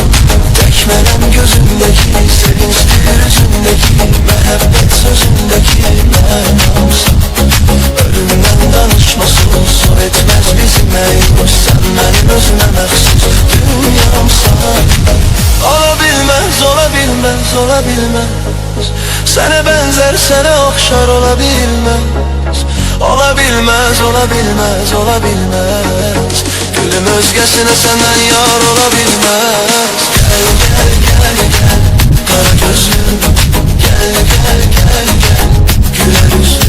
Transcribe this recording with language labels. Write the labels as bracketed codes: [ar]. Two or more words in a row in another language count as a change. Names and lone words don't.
[az] Tək mənim gözümdeki, sevinçdir üzümdeki, məhəbbət sözümdeki mənamsan. Ölümdən danışması su etməz bizi məyus. Sen mənim özümə məxsus dünyamsan. [tr] bilmez, olabilmez. Sana benzer, sana okşar olabilmez. Olabilmez, olabilmez, olabilmez. Gülüm özgesine senden yar olabilmez. Gel gel gel gel kara gözlüm, gel gel gel gel güler yüzlüm.